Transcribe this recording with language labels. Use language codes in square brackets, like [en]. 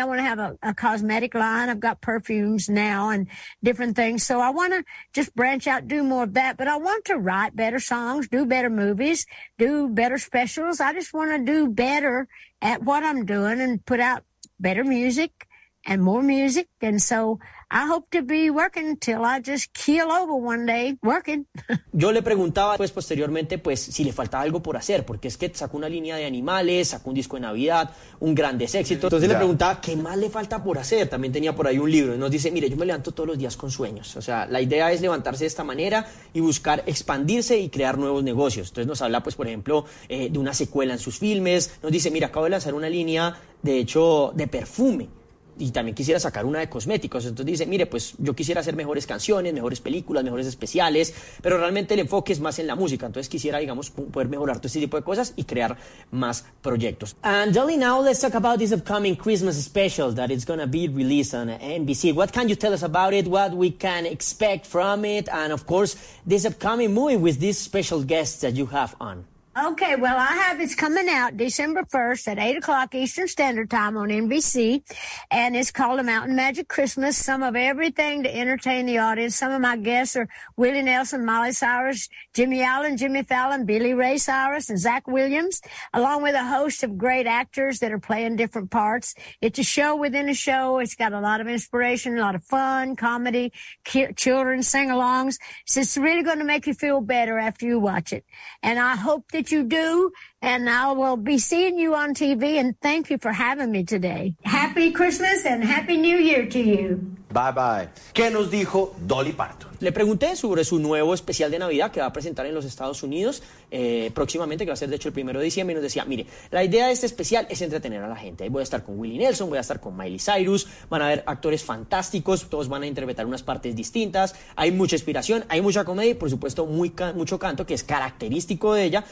[en] I want to have a cosmetic line. I've got perfumes now and different things. So I want to just branch out, do more of that. But I want to write better songs, do better movies, do better specials. I just want to do better at what I'm doing and put out better music and more music. And so I hope to be working till I just keel over one day working. [es] Yo le preguntaba pues posteriormente pues si le faltaba algo por hacer, porque es que sacó una línea de animales, sacó un disco de Navidad, un grandes éxito. Entonces yeah. Le preguntaba qué más le falta por hacer. También tenía por ahí un libro y nos dice, mire, yo me levanto todos los días con sueños. O sea, la idea es levantarse de esta manera y buscar expandirse y crear nuevos negocios. Entonces nos habla pues por ejemplo de una secuela en sus filmes. Nos dice, mira, acabo de lanzar una línea de hecho de perfume. Y también quisiera sacar una de cosméticos. Entonces dice, mire, pues yo quisiera hacer mejores canciones, mejores películas, mejores especiales, pero realmente el enfoque es más en la música. Entonces quisiera, digamos, poder mejorar todo este tipo de cosas y crear más proyectos. [en] And Dolly, now let's talk about this upcoming Christmas special that is going to be released on NBC. What can you tell us about it? What we can expect from it? And of course, this upcoming movie with this special guest that you have on. Okay, well, I have it's coming out December 1st at 8 o'clock Eastern Standard Time on NBC, and it's called A Mountain Magic Christmas, some of everything to entertain the audience. Some of my guests are Willie Nelson, Miley Cyrus, Jimmy Allen, Jimmy Fallon, Billy Ray Cyrus, and Zach Williams, along with a host of great actors that are playing different parts. It's a show within a show. It's got a lot of inspiration, a lot of fun, comedy, children sing-alongs. So it's really going to make you feel better after you watch it, and I hope that you do, and I will be seeing you on TV, and thank you for having me today. Happy Christmas and Happy New Year to you. Bye bye. [es] ¿Qué nos dijo Dolly Parton? Le pregunté sobre su nuevo especial de Navidad que va a presentar en los Estados Unidos próximamente, que va a ser de hecho el 1 de diciembre, y nos decía, mire, la idea de este especial es entretener a la gente. Voy a estar con Willie Nelson, voy a estar con Miley Cyrus, van a haber actores fantásticos, todos van a interpretar unas partes distintas, hay mucha inspiración, hay mucha comedia y por supuesto mucho canto, que es característico de ella.